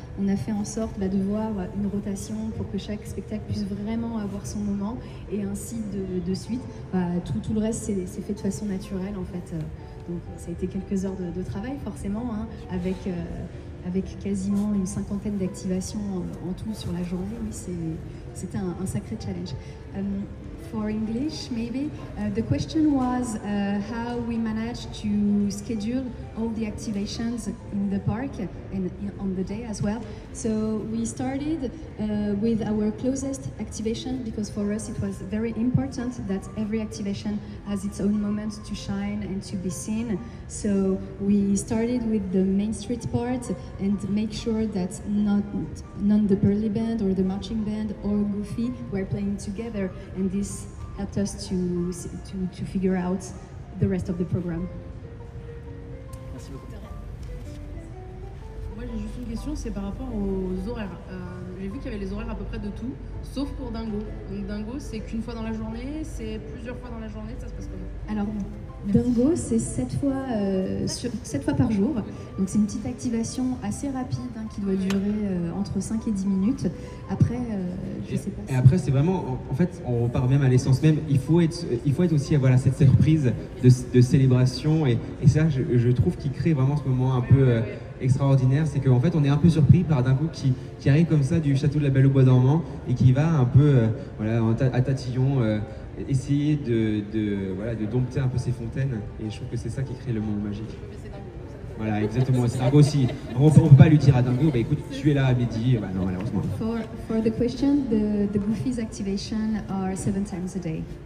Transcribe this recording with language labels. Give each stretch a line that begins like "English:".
French: On a fait en sorte de voir une rotation pour que chaque spectacle puisse vraiment avoir son moment. Et ainsi de suite. Tout le reste, c'est fait de façon naturelle, en fait. Donc ça a été quelques heures de travail forcément, hein, avec quasiment une cinquantaine d'activations en tout sur la journée. Oui, c'était un sacré challenge.
English: For English, maybe, the question was how we managed to schedule all the activations in the park and on the day as well. So we started with our closest activation because for us it was very important that every activation has its own moment to shine and to be seen. So we started with the Main Street part and make sure that none the Pearly Band or the Marching Band or Goofy were playing together, and this helped us to figure out the rest of the program.
French: Merci beaucoup. Moi j'ai juste une question, c'est par rapport aux horaires. J'ai vu qu'il y avait les horaires à peu près de tout, sauf pour Dingo. Donc Dingo, c'est qu'une fois dans la journée, c'est plusieurs fois dans la journée, ça se passe comment? Alors, Dingo, c'est 7 fois par jour. Donc c'est une petite activation assez rapide, hein, qui doit durer entre 5 et 10 minutes. Après, je sais pas. Et après, c'est vraiment, en fait, on repart même à l'essence même. Il faut être aussi, voilà, cette surprise de célébration. Et ça, je trouve qu'il crée vraiment ce moment un peu extraordinaire. C'est qu'en fait, on est un peu surpris par Dingo qui arrive comme ça du château de la Belle au Bois dormant et qui va un peu, à tatillon. Essayer de dompter un peu ces fontaines, et je trouve que c'est ça qui crée le moment magique. Voilà, exactement, c'est Dingo aussi. On peut pas lui dire à Dingo, écoute, tu es là à midi, non, malheureusement.
English: For the question, the Goofy's activation are 7 times a day.